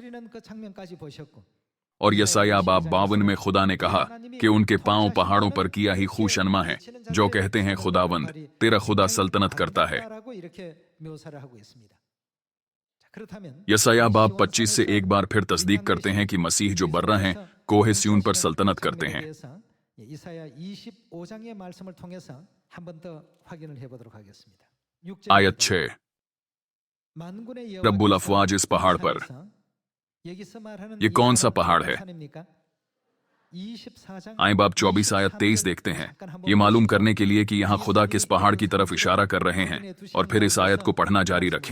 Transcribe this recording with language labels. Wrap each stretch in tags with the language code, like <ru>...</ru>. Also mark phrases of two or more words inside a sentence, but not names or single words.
<hi>और यशायाह बाब 52 में खुदा ने कहा कि उनके पांव पहाड़ों पर किया ही खूशनमा है, जो कहते हैं, खुदावंद तेरा खुदा सल्तनत करता है। यशायाह बाब 25 से एक बार फिर तस्दीक करते हैं कि मसीह जो बर्रा हैं कोहे स्यून पर सल्तनत करते हैं।</hi> <ko>이사야 25장의 말씀을 통해서 한 번 더 확인을 해보도록 하겠습니다.</ko> <hi>आयत 6। रब्बुल अफवाज इस पहाड़ पर। ये कौन सा पहाड़ है? आए बाब 24 आयत 23 देखते हैं, ये मालूम करने के लिए कि यहाँ खुदा किस पहाड़ की तरफ इशारा कर रहे हैं, और फिर इस आयत को पढ़ना जारी रखें।</hi>